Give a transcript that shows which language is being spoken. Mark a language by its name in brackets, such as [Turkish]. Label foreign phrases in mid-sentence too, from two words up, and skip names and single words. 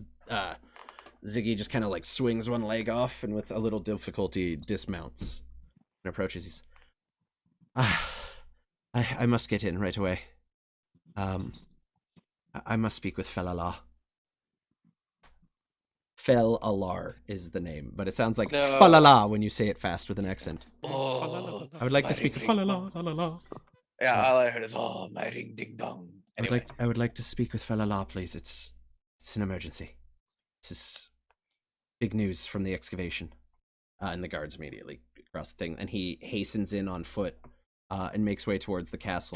[English] Ziggy just kind of like swings one leg off and with a little difficulty dismounts and approaches. He's, I must get in right away. I must speak with Felala. Fel-Alar is the name, but it sounds like No. fa-la-la when you say it fast with an accent. Oh, I would like to my speak ding fa-la-la, dong. la-la-la. Yeah, all I heard is oh, my ring ding dong. Anyway, I would like to speak with Fel-Alar, please. It's an emergency. This is big news from the excavation. And the guards immediately across the thing, and he hastens in on foot and makes way towards the castle.